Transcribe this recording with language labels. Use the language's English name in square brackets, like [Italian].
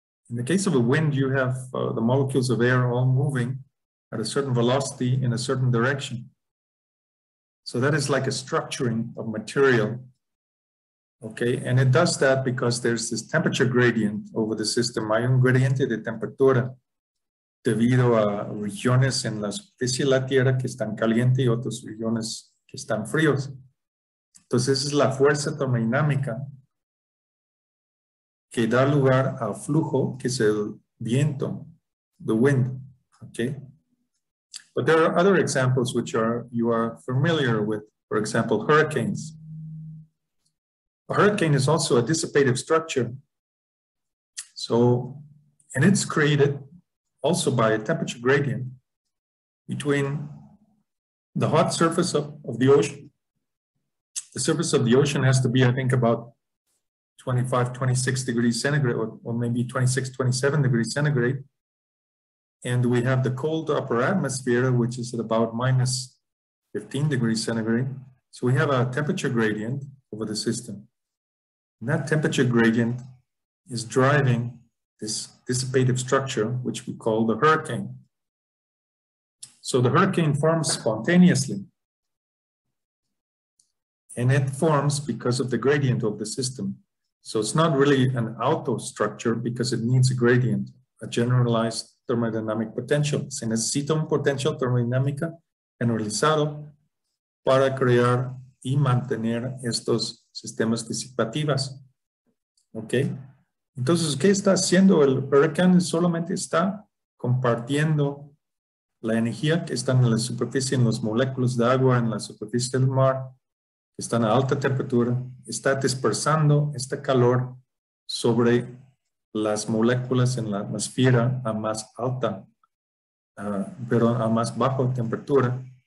[English] In the case of a wind, you have the molecules of air all moving at a certain velocity in a certain direction. So that is like a structuring of material, okay? And it does that because there's this temperature gradient over the system. [Spanish] Hay un gradiente de temperatura debido a regiones en la superficie de la Tierra que están calientes y otras regiones que están fríos. Entonces esa es la fuerza termodinámica que da lugar al flujo, que es el viento, the wind, okay? [English] But there are other examples which you are familiar with. For example, hurricanes. A hurricane is also a dissipative structure. So, and it's created also by a temperature gradient between the hot surface of the ocean. The surface of the ocean has to be, I think, about 25, 26 degrees centigrade, or maybe 26, 27 degrees centigrade. And we have the cold upper atmosphere, which is at about minus 15 degrees centigrade. So we have a temperature gradient over the system. And that temperature gradient is driving this dissipative structure, which we call the hurricane. So the hurricane forms spontaneously. And it forms because of the gradient of the system. So it's not really an auto structure because it needs a gradient, a generalized thermodynamic potential. [Spanish] Se necesita un potencial termodinámica generalizado para crear y mantener estos sistemas disipativos. ¿Ok? Entonces, ¿qué está haciendo el huracán? Solamente está compartiendo la energía que está en la superficie, en las moléculas de agua, en la superficie del mar, que están a alta temperatura, está dispersando este calor sobre las moléculas en la atmósfera a más alta, pero a más baja temperatura.